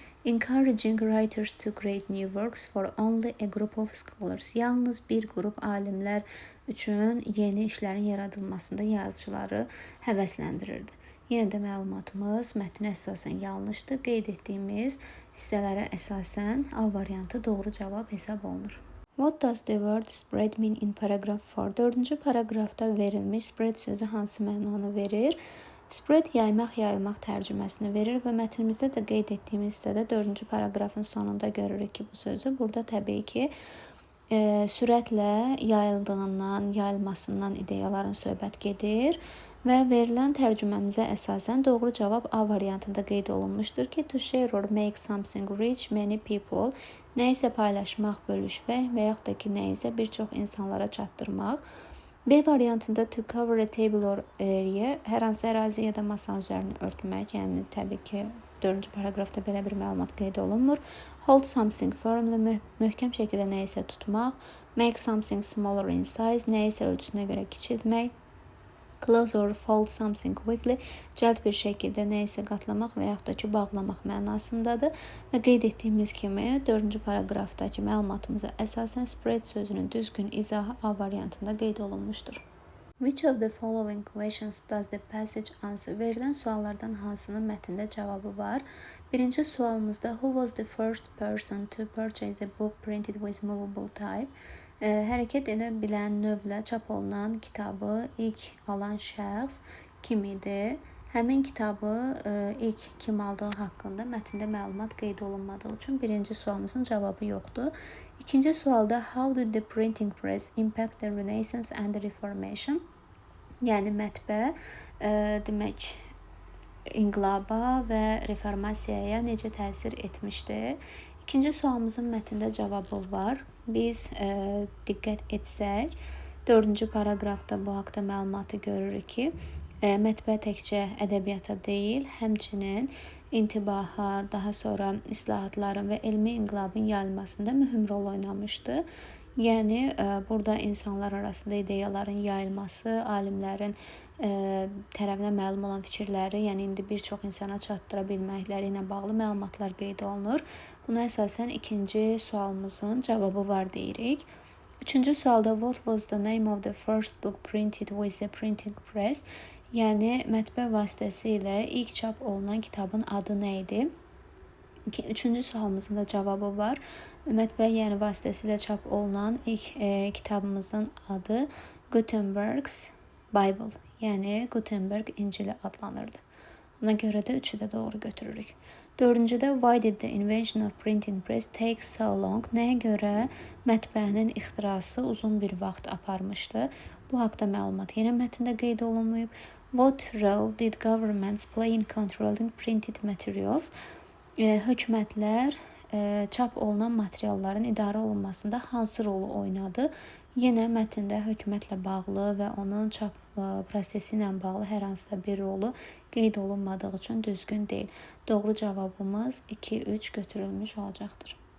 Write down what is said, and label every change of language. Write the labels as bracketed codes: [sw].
[en] Encouraging writers to create new works for only a group of scholars, [az] yalnız bir qrup alimlər üçün yeni işlərin yaradılmasında yazıçıları həvəsləndirirdi. Yenə də məlumatımız mətnə əsasən yanlışdır. Qeyd etdiyimiz hissələrə əsasən A variantı doğru cavab hesab olunur. [en] What does the word spread mean in paragraph 4? [az] 4-cü paragrafda verilmiş spread sözü hansı mənanı verir? Spread yaymaq, yayılmaq tərcüməsini verir və mətnimizdə də qeyd etdiyimiz hissədə 4-cü paragrafın sonunda görürük ki, bu sözü burada təbii ki, sürətlə yayıldığından, yayılmasından ideyaların söhbət gedir və verilən tərcüməmizə əsasən doğru cavab A variantında qeyd olunmuşdur ki, [en] to share or make something reach many people, [az] nə isə paylaşmaq, bölüşmək və yaxud da ki, nə isə bir çox insanlara çatdırmaq. B variantında [en] to cover a table or area, [az] hər hansı ərazi ya da masanın üzərini örtmək, yəni təbii ki, 4-cü paragrafda belə bir məlumat qeyd olunmur. [en] Hold something firmly, [az] möhkəm şəkildə nə isə tutmaq. [en] Make something smaller in size, [az] nə isə ölçüsünə görə kiçiltmək. [en] Close or fold something quickly, [az] cəld bir şəkildə nə isə qatlamaq və yaxud da ki, bağlamaq mənasındadır. Və qeyd etdiyimiz kimi 4-cü paragrafdakı məlumatımıza əsasən spread sözünün düzgün izahı A variantında qeyd olunmuşdur. [en] Which of the following questions does the passage answer? [az] Verilən suallardan hansının mətndə cavabı var? Birinci sualımızda [en] who was the first person to purchase a book printed with movable type? [az] Hərəkət edə bilən növlə çap olunan kitabı ilk alan şəxs kim idi? Həmin kitabı ilk kim aldığı haqqında mətndə məlumat qeyd olunmadığı üçün birinci sualımızın cavabı yoxdur. İkinci sualda [en] how did the printing press impact the Renaissance and the Reformation? [az] Yəni mətbə demək inqilaba və reformasiyaya necə təsir etmişdi? İkinci sualımızın mətndə cavabı var. Biz diqqət etsək, 4-cü paragrafda bu haqda məlumatı görürük ki, mətbə təkcə ədəbiyyata deyil, həmçinin intibaha, daha sonra islahatların və elmi inqilabın yayılmasında mühüm rol oynamışdı. Yəni, burada insanlar arasında ideyaların yayılması, alimlərin tərəfinə məlum olan fikirləri, yəni indi bir çox insana çatdıra bilməkləri ilə bağlı məlumatlar qeyd olunur. Buna əsasən ikinci sualımızın cavabı var deyirik. Üçüncü sualda [en] what was the name of the first book printed with the printing press? [az] Yəni, mətbə vasitəsilə ilk çap olunan kitabın adı nə idi? Üçüncü sualımızın da cavabı var. Mətbə yəni vasitəsilə çap olunan ilk kitabımızın adı Gutenberg's Bible, yəni Gutenberg İncili adlanırdı. Ona görə də üçü də doğru götürürük. Dördüncüdə [en] why did the invention of printing press take so long? [az] Nəyə görə mətbəənin ixtirası uzun bir vaxt aparmışdı? Bu haqda məlumat yenə mətndə qeyd olunmayıb. [en] What role did governments play in controlling printed materials? [az] Hökumətlər çap olunan materialların idarə olunmasında hansı rolu oynadı? Yenə mətndə hökumətlə bağlı və onun çap prosesi ilə bağlı hər hansısa bir rolu qeyd olunmadığı üçün düzgün deyil. Doğru cavabımız 2-3 götürülmüş olacaqdır.